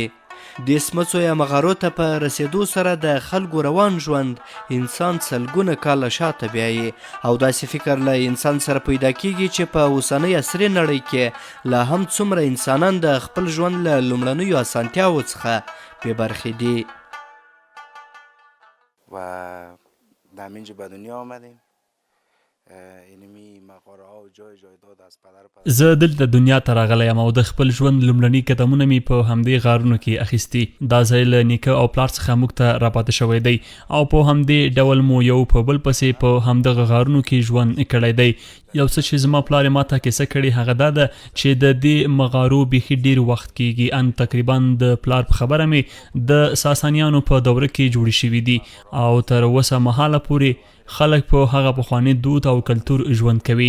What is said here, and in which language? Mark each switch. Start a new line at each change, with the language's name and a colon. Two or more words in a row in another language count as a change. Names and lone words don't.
Pashto: د سمڅو یا مغارو ته په رسیدو سره د خلکو روان ژوند انسان سلګونه کاله شاته بیایي او داسې فکر له انسان سره پیدا کیږي چې په اوسنۍ عصري نړۍ کې لا هم څومره انسانان د خپل ژوند له لومړنیو اسانتیاوو څخه بې برخې دي.
Persian: و در اینجا به دنیا آمدیم. اینمی مغاره ها و جای جایداد از پدر
Pashto: زه دلته دنیا ته راغلی یم او د خپل ژوند لومړني قدمونه مې په همدې غارونو کې اخیستي. دا ځای له نیکه او پلار څخه موږ ته راپاتې شوی دی او په همدې ډول مو یو په بل پسې په همدغه غارونو کې ژوند کړی دی. یو څه چې زما پلار یې ماته کیسه کړې هغه دا ده چې د دې مغارو بیخي ډېر وخت کیږي، ان تقریبا د پلار په خبره مې د ساسانیانو په دوره کې جوړې شوي دي او تر اوسه مهاله پورې خلک په هغه پخواني دود او کلتور ژوند کوي.